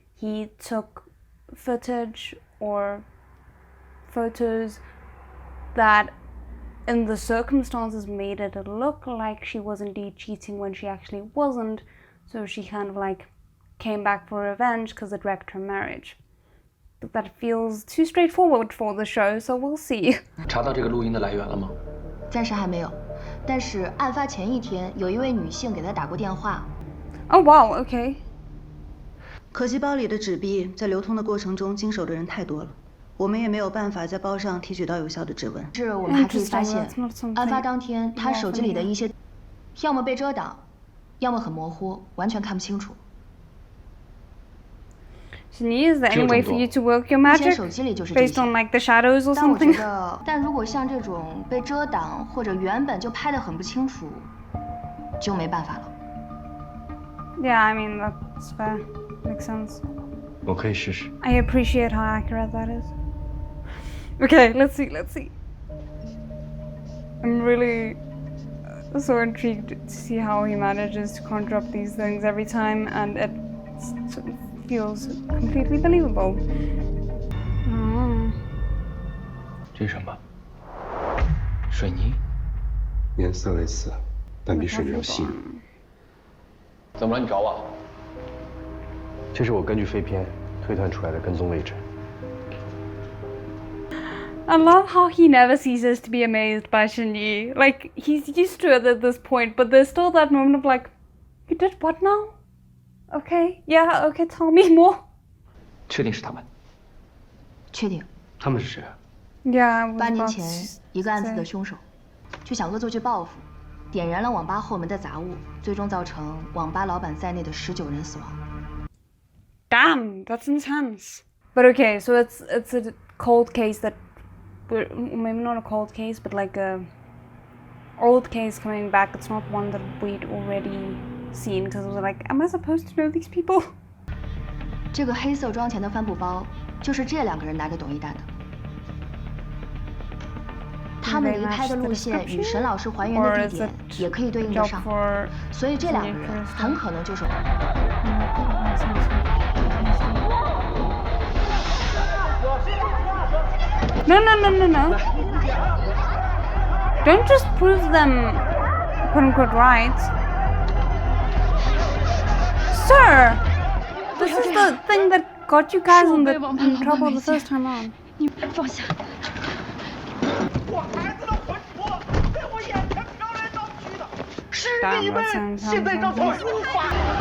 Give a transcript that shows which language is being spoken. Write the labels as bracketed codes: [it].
[en] He took footage or photos that in the circumstances made it look like she was indeed cheating when she actually wasn't. So she kind of like came back for revenge because it wrecked her marriage. But that feels too straightforward for the show, so we'll see. [zh] 查到这个录音的来源了吗？暂时还没有，但是案发前1天，有一位女性给他打过电话。 [en] Oh wow, okay. [zh] 可惜包里的纸币在流通的过程中经手的人太多了，我们也没有办法在包上提取到有效的指纹。是我们还可以发现，案发当天他手机里的一些，要么被遮挡，要么很模糊，完全看不清楚。 [en] Shinji, is there any way for you to work your magic based on like the shadows or [zh] 但我觉 [en] something? [zh] 得，但如果像这种被遮挡或者原本就拍得很不清楚，就没办法了。 [en] Yeah, I mean that's fair. Makes sense. [zh] 我可以试试。 [en] I appreciate how accurate that is. Okay, let's see. I'm really so intrigued to see how he manages to conjure up these things every time, and it feels completely believable. [zh] 这是什么？水泥？颜色类似，但比水泥要细腻。怎么了？你找我？这是我根据飞片推断出来的跟踪位置。 [en] I love how he never ceases to be amazed by Shinji. Like, he's used to it at this point, but there's still that moment of like, You did what now? Okay, yeah, okay, tell me more. [zh] 确定是他们？确定。他们是谁啊？ [en] Yeah, [zh] 8年前一个案子的凶手，就想恶作剧报复，点燃了网吧后门的杂物，最终造成网吧老板在内的19人死亡。 [en] Damn, that's intense. But okay, so it's a cold case that, maybe not a cold case, but like a old case coming back. It's not one that we'd already seen because it was like, am I supposed to know these people? [zh] 这个黑色装钱的帆布包，就是这2个人拿给董一丹的。他们离开的路线与沈老师还原的地点也可以对应得上，所以这2个人很可能就是。 [en] No. Don't just prove them, quote unquote, right. Sir, this is the thing that got you guys in trouble the first time on. [zh] 你放下。我孩子的魂魄在我眼前飘来飘去的，是你们现在让我无法。